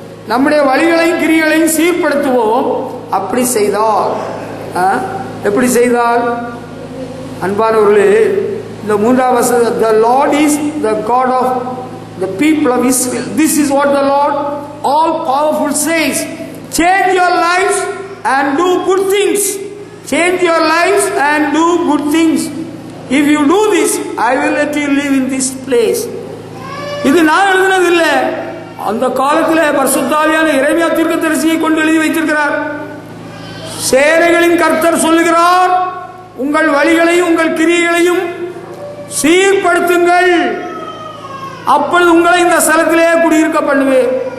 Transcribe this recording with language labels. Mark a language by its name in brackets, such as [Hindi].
[Tamil] நம்முடைய வழிகளையும் கிரியைகளையும் சீர்படுத்துவோம். அப்படி செய்தால், எப்படி செய்தால்? அன்பானவர்களே, இந்த 3ஆம் வசனம், [English] the Lord is the God of the people of Israel. This is what the Lord all powerful says. Change your lives and do good things. Change your lives and do good things. If you do this, I will let you live in this place. [Tamil] இது நான் எழுதினது இல்லை. அந்த காலத்தில் பரிசுத்த ஆவியான எரேமியா தீர்க்கதரிசியை கொண்டு எழுதி வைத்திருக்கிறார். சேனைகளின் கர்த்தர் சொல்லுகிறார், உங்கள் வழிகளையும் உங்கள் கிரியைகளையும் சீர்படுத்துங்கள், அப்பொழுது உங்களை இந்த ஸ்தலத்திலே குடியிருக்க பண்ணுவேன்.